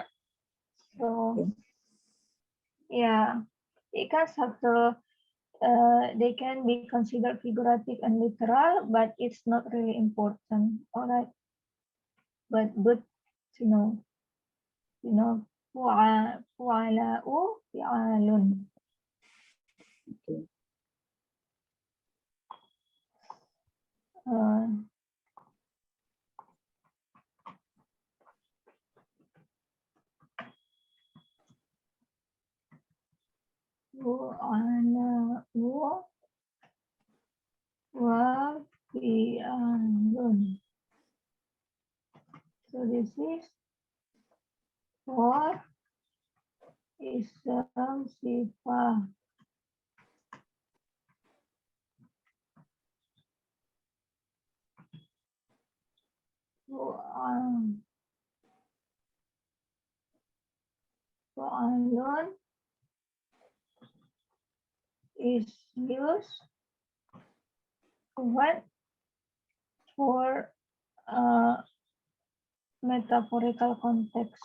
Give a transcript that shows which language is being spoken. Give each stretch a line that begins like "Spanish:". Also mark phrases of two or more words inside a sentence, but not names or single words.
English: So yeah, it can subtle they can be considered figurative and literal, but it's not really important. All right, but good to know. You know,
Arabic: فُعَلاءُ فِعالٌ.
English: Okay.
Arabic: Uh, فُعَلاءُ وَ فِعالٌ.
English: So this is for
Arabic: اسم صفة.
English: Fu'alun is used what for metaphorical context.